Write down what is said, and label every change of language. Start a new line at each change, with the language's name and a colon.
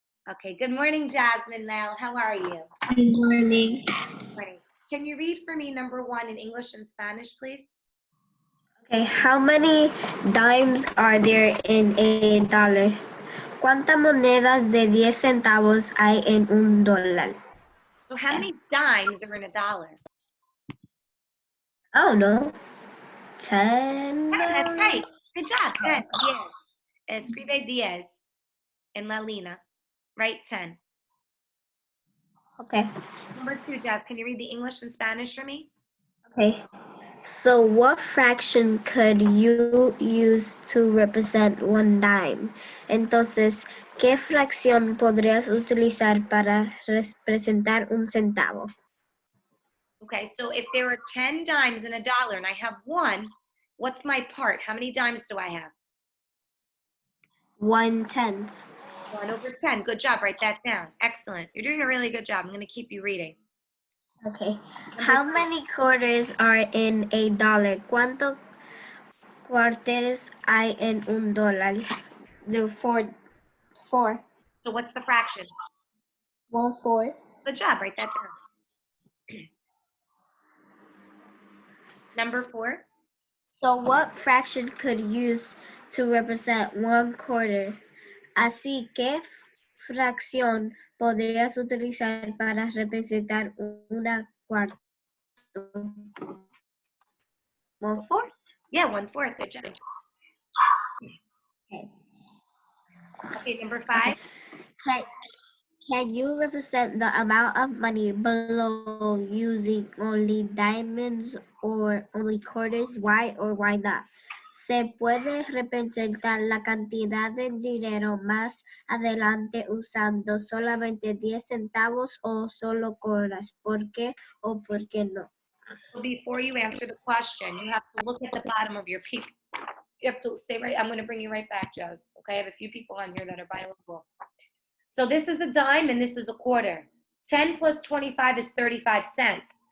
English: Okay, good morning, Jasmine Lal. How are you? Good morning. Good morning. Can you read for me number 1 in English and Spanish, please? Okay, how many dimes are there in a dollar?
Spanish: ¿Cuántas monedas de 10 centavos hay en $1?
English: So how many dimes are in a dollar? Oh, no. 10. That's right. Good job. 10. 10.
Spanish: Escribe 10 en la línea.
English: Right, 10. Okay. Number 2, Jazz, can you read the English and Spanish for me? Okay. So what fraction could you use to represent 1 dime?
Spanish: Entonces, ¿qué fracción podrías utilizar para representar un centavo?
English: Okay, so if there are 10 dimes in a dollar and I have 1, what's my part? How many dimes do I have? 1/10. 1/10. Good job. Write that down. Excellent. You're doing a really good job. I'm going to keep you reading. Okay. How many quarters are in a dollar?
Spanish: ¿Cuántos cuartos hay en $1?
English: The four. So what's the fraction? 1/4. Good job. Write that down. Number 4. So what fraction could use to represent 1/4?
Spanish: Así que fracción podrías utilizar para representar una cuarta?
English: 1/4. Yeah, 1/4. Good job. Okay. Okay, number 5. Can you represent the amount of money below using only diamonds or only quarters? Why or why not?
Spanish: ¿Se puede representar la cantidad de dinero más adelante usando solamente 10 centavos o solo quarters? ¿Por qué o por qué no?
English: So before you answer the question, you have to look at the bottom of your You have to stay right. I'm going to bring you right back, Jazz. Okay, I have a few people on here that are bilingual. So this is a dime and this is a quarter. 10 plus 25 is 35 cents.